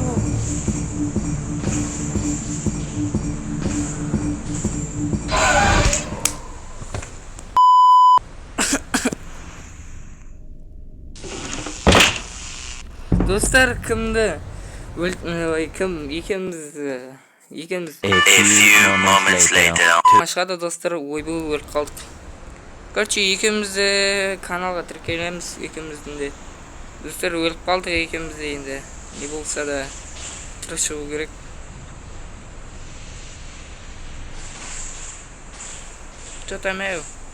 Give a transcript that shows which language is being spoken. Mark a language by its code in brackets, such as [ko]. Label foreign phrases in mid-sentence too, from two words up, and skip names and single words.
[kk] Достар, кімді? Кім? Екеміз. [en] A few moments later. [kk] Машқада достар, ойбай өліп қалдық. Короче, екемізді каналға тіркелеміз, екеміздің де. Достар, өліп қалдық екемізді енді. Не болса да шығу керек. [ru] Что там [kk] еу?